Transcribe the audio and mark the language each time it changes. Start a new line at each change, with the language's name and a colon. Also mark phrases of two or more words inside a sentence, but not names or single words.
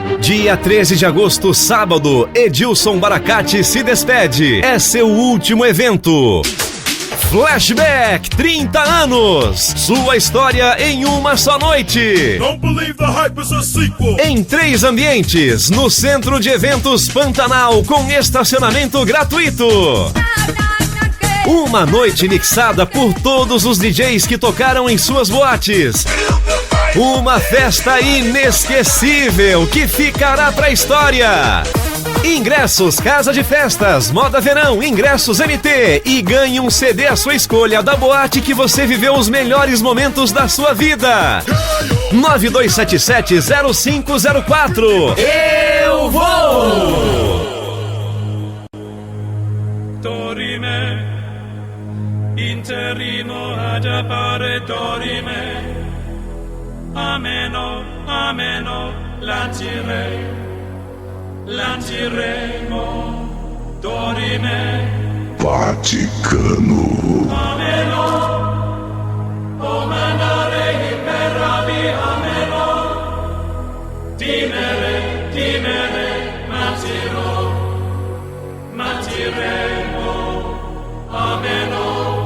Portuguese: Dia 13 de agosto, sábado, Edilson Baracate se despede. É seu último evento. Flashback 30 anos. Sua história em uma só noite.
English: Don't believe the hype is a sequel.
Portuguese: Em 3 ambientes, no Centro de Eventos Pantanal, com estacionamento gratuito. Uma noite mixada por todos os DJs que tocaram em suas boates. Uma festa inesquecível que ficará pra história. Ingressos Casa de Festas, Moda Verão, Ingressos MT e ganhe um CD à sua escolha da boate que você viveu os melhores momentos da sua vida. 9277-0504. Eu vou!
Latin: Dorime, interrimo ad appare dorime. Ameno, ameno, lanciremo, dorime. Vaticano. Ameno, o mandare imperavi, ameno. Timere, matiremo, ameno.